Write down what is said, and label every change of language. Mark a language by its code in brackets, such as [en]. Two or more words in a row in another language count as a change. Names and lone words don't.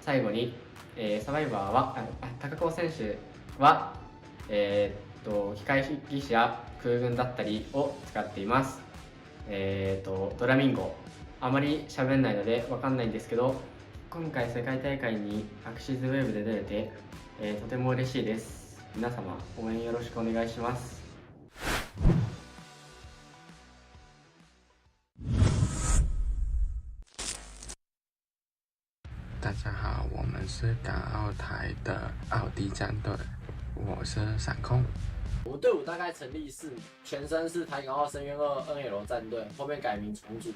[ja] 最後に、サバイバーは高子選手は、機械技師や空軍だったりを使っています。ドラミンゴ、あまり喋んないのでわかんないんですけど、今回世界大会にアクシズウェーブで出れて、とても嬉しいです。皆様応援よろしくお願いします。 [zh] 大家好，我们是港澳台的奥迪战队，我是闪控。我们队伍大概成立4年，前身是台港澳深渊2 NL 战队，后面改名重组。